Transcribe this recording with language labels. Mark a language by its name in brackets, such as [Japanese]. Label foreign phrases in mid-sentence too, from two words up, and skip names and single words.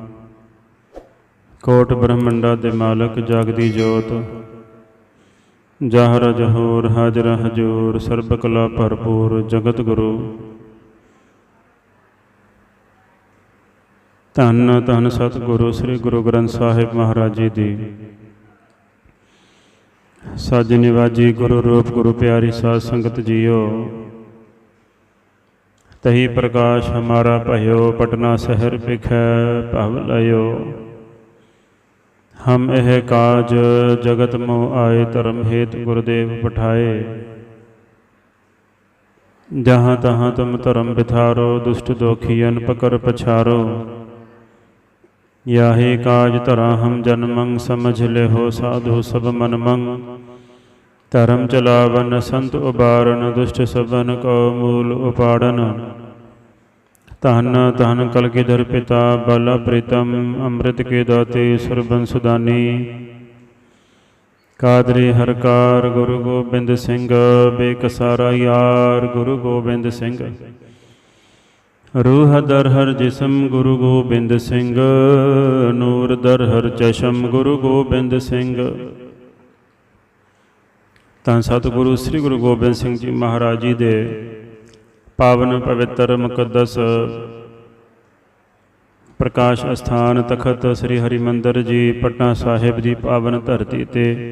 [Punjabi] ਕੋਟ ਬ੍ਰਹਮੰਡਾ ਦੇ ਮਾਲਕ ਜਾਗਦੀ ਜੋਤ, ਜ਼ਾਹਰ ਜ਼ਹੂਰ ਹਾਜ਼ਰ ਹਜ਼ੂਰ, ਸਰਬ ਕਲਾ ਭਰਪੂਰ ਜਗਤ ਗੁਰੂ। ਧੰਨ ਧੰਨ ਸਤਿਗੁਰੂ ਸ੍ਰੀ ਗੁਰੂ ਗ੍ਰੰਥ ਸਾਹਿਬ ਮਹਾਰਾਜ ਜੀ ਦੀ ਸਾਜ ਨਿਵਾਜੀ ਗੁਰੂ ਰੂਪ ਗੁਰੂ ਪਿਆਰੀ ਸਾਧ ਸੰਗਤ ਜੀਓ। [Braj] तही प्रकाश हमारा भयो, पटना शहर पिखै भव लयो। हम एह काज जगत मोह आए, धर्म हेत गुरुदेव पठाए। जहाँ तहाँ तुम धर्म बिथारो, दुष्ट दोखियन पकर पछारो। याहे काज धरा हम जन्मंग, समझ ले हो साधु सब मन मंग। धर्म चलावन संत उबारन, दुष्ट सबन को मूल उपाड़न। [Punjabi] ਧੰਨ ਧੰਨ ਕਲਗੀਧਰ ਪਿਤਾ ਬਲ ਪ੍ਰੀਤਮ, ਅੰਮ੍ਰਿਤ ਕੇ ਦਾਤੇ ਸੁਰਬੰਸ ਸੁਦਾਨੀ। [Persian] قادرِ هرکار गुरु गोबिंद सिंह, بیکسان را یار गुरु गोबिंद सिंह। روح در هر جسم गुरु गोबिंद सिंह, نور در هر چشم गुरु गोबिंद सिंह। [Punjabi] ਤਾਂ ਸਤਿਗੁਰੂ ਸ੍ਰੀ ਗੁਰੂ ਗੋਬਿੰਦ ਸਿੰਘ ਜੀ ਮਹਾਰਾਜ ਜੀ ਦੇ ਪਾਵਨ ਪਵਿੱਤਰ ਮੁਕੱਦਸ ਪ੍ਰਕਾਸ਼ ਅਸਥਾਨ ਤਖਤ ਸ੍ਰੀ ਹਰਿਮੰਦਰ ਜੀ ਪਟਨਾ ਸਾਹਿਬ ਦੀ ਪਾਵਨ ਧਰਤੀ ਤੇ